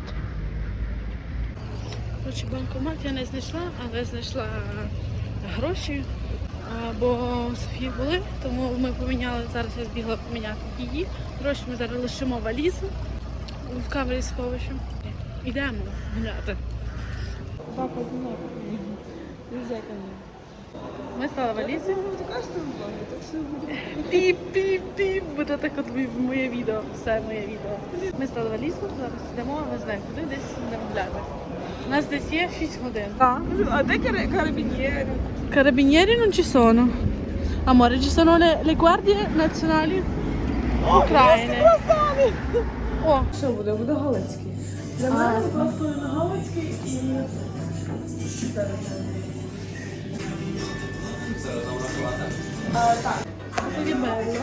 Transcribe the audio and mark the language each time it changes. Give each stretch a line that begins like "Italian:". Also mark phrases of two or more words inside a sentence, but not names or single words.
Ukrainian: Коротше, банкомат я не знайшла, але знайшла гроші, бо у Софії були, тому ми поміняли, зараз я збігла поміняти її. Гроші ми зараз лишимо валізу в камері сховища. Йдемо гуляти.
Russian: Папа, не нельзя ко мне.
Ukrainian: Ми стали валізу. Така ж там була, так все буде. Піп-піп-піп, буде так от моє відео, все моє відео. Ми стали валізу, зараз йдемо, не знаю куди, десь йдемо гуляти. У нас десь є 6 годин. А де карабінєри?
Italian: Carabinieri non ci sono. Amore, ci sono le guardie nazionali ucraine.
Ukrainian: О, Що буде? Буде Галицький. Для мене, будь ласка, на Галицький і...
Italian: che bello.